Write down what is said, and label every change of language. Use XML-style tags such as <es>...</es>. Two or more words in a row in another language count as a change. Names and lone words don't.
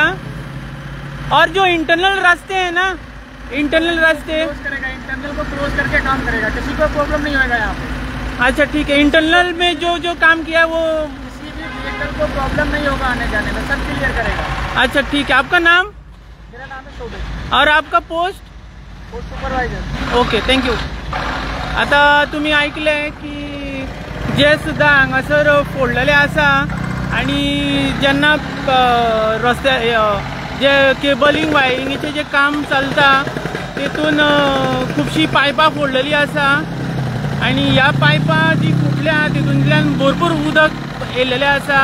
<hi>और जो इंटरनल रास्ते हैं ना, इंटरनल रास्ते क्लोज करेगा, इंटरनल को क्लोज करके काम करेगा. किसी को प्रॉब्लम नहीं होगा यहाँ पे. अच्छा ठीक है. इंटरनल में जो जो काम किया वो किसी भी व्हीकल को प्रॉब्लम नहीं होगा आने जाने में. सब क्लियर करेगा. अच्छा ठीक है. आपका नाम? मेरा नाम है शोभित. और आपका पोस्ट? सुपरवायझर.</hi> <en>OK thank you.</en> <kok>आता तुम्ही ऐकले की जे सुद्धा हांगासर फोडलेले आसा आणि जेन्ना रस्त्या जे केबलिंग वायरिंगेचे जे काम चलता तेतून खुबशी पायपां फोडलेली आसा आणि ह्या पायपां जी फुटल्या तितूंतल्यान भरपूर उदक येयलेलें आसा.</kok>